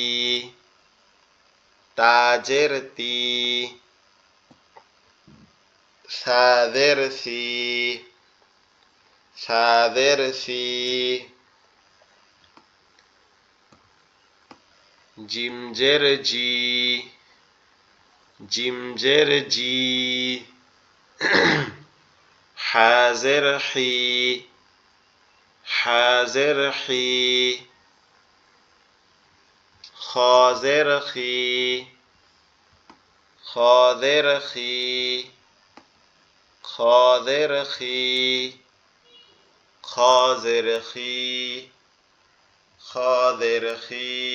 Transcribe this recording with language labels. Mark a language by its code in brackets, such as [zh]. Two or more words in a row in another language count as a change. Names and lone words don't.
[bn] তাজের তি, সাদের সি, সাদের সি, জিমজের জি, জিমজের জি, হাজের হি, হাজের হি, খাজের খি, খাজের খি, খাজের খি, খাজের খি, খাজের খি,